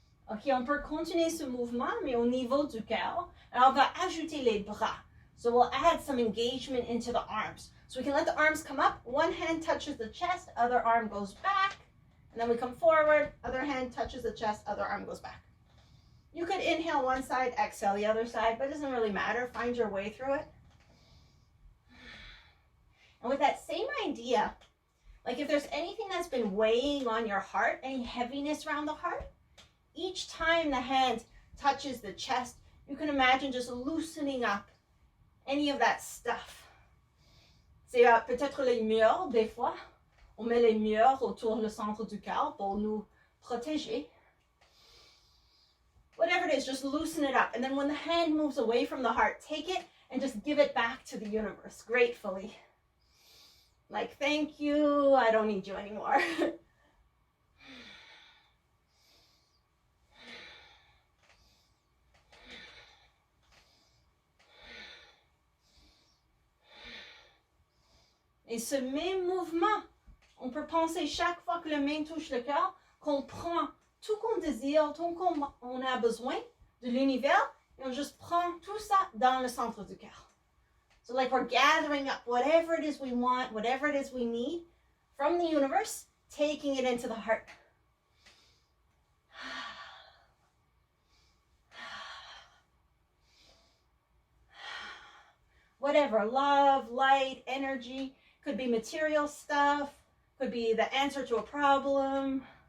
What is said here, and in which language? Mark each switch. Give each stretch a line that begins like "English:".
French: Ok, on peut continuer ce mouvement, mais au niveau du cœur. Alors, on va ajouter les bras.
English: So we'll add some engagement into the arms. So we can let the arms come up. One hand touches the chest, other arm goes back. And then we come forward, other hand touches the chest, other arm goes back. You could inhale one side, exhale the other side, but it doesn't really matter. Find your way through it. And with that same idea, like if there's anything that's been weighing on your heart, any heaviness around the heart, each time the hand touches the chest, you can imagine just loosening up any of that stuff.
French: C'est peut-être les murs, des fois. On met les murs autour du centre du cœur pour nous protéger.
English: Whatever it is, just loosen it up. And then when the hand moves away from the heart, take it and just give it back to the universe gratefully. Like, thank you, I don't need you anymore.
French: Et ce même mouvement, on peut penser chaque fois que la main touche le cœur, qu'on prend tout qu'on désire, tout qu'on a besoin de l'univers, et on juste prend tout ça dans le centre du cœur.
English: So like we're gathering up whatever it is we want, whatever it is we need from the universe, taking it into the heart. Whatever, love, light, energy, could be material stuff, could be the answer to a problem.